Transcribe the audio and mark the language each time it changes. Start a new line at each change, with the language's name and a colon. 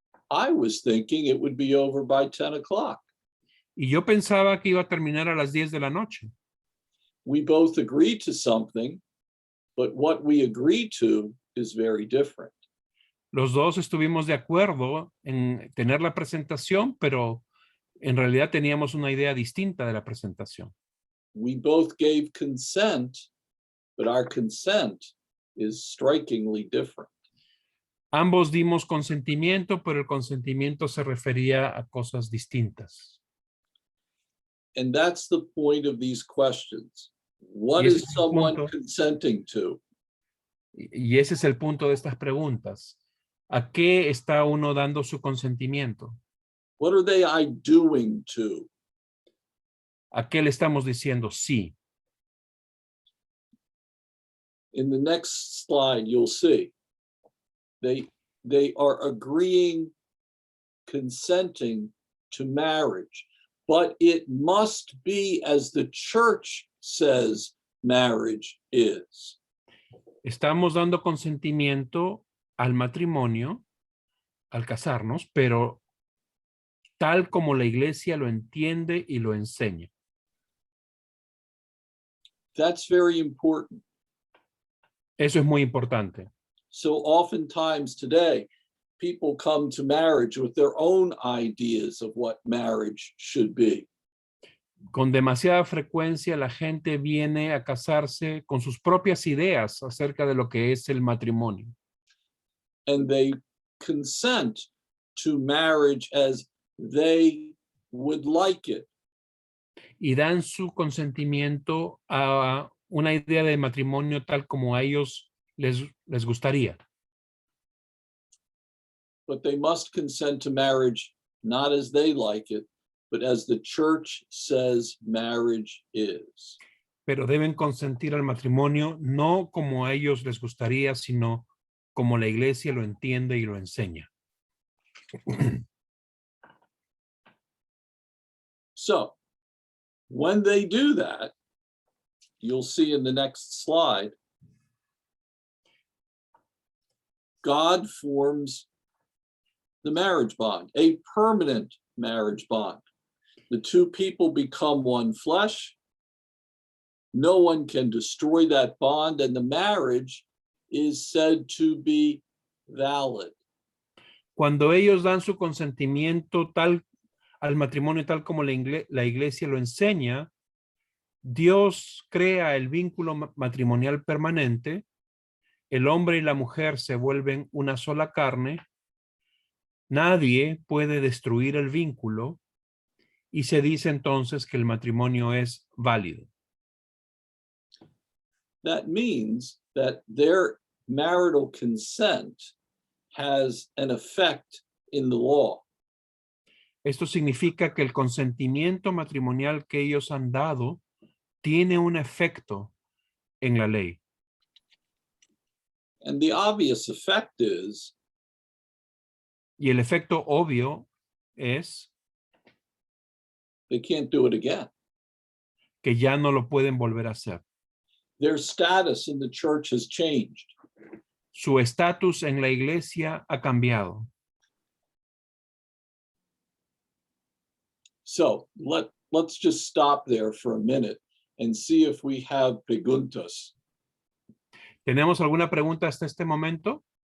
English: I was thinking it would be over by 10 o'clock.
Spanish: Y yo pensaba que iba a terminar a las 10 de la noche.
English: We both agreed to something, but what we agreed to is very different.
Spanish: Los dos estuvimos de acuerdo en tener la presentación, pero en realidad teníamos una idea distinta de la presentación.
English: We both gave consent, but our consent is strikingly different.
Spanish: Ambos dimos consentimiento, pero el consentimiento se refería a cosas distintas.
English: And that's the point of these questions. What
Spanish: Y ese
English: is
Spanish: es el
English: someone
Spanish: punto.
English: consenting to?
Spanish: Y ese es el punto de estas preguntas. ¿A qué está uno dando su consentimiento?
English: What are they doing to?
Spanish: ¿A qué le estamos diciendo sí?
English: In the next slide, you'll see they are agreeing, consenting to marriage, but it must be as the church says marriage is.
Spanish: Estamos dando consentimiento al matrimonio, al casarnos, pero tal como la iglesia lo entiende y lo enseña.
English: That's very important.
Spanish: Eso es muy importante.
English: So oftentimes today, people come to marriage with their own ideas of what marriage should be.
Spanish: Con demasiada frecuencia la gente viene a casarse con sus propias ideas acerca de lo que es el matrimonio.
English: And they consent to marriage as they would like it.
Spanish: Y dan su consentimiento a una idea de matrimonio tal como a ellos les gustaría.
English: But they must consent to marriage not as they like it, but as the church says marriage is.
Spanish: Pero deben consentir al matrimonio no como a ellos les gustaría, sino como la iglesia lo entiende y lo enseña.
English: So when they do that, you'll see in the next slide, God forms the marriage bond, a permanent marriage bond. The two people become one flesh. No one can destroy that bond, and the marriage is said to be valid.
Spanish: Cuando ellos dan su consentimiento tal al matrimonio tal como la iglesia lo enseña, Dios crea el vínculo matrimonial permanente, el hombre y la mujer se vuelven una sola carne, nadie puede destruir el vínculo y se dice entonces que el matrimonio es válido.
English: That means that their marital consent has an effect in the law.
Spanish: Esto significa que el consentimiento matrimonial que ellos han dado tiene un efecto en la ley.
English: And the obvious effect is
Spanish: Y el efecto obvio es
English: they can't do it again.
Spanish: que ya no lo pueden volver a hacer.
English: Their status in the church has changed.
Spanish: Su estatus en la iglesia ha cambiado.
English: So let's just stop there for a minute and see if we have preguntas.
Spanish: ¿Tenemos alguna pregunta hasta este momento?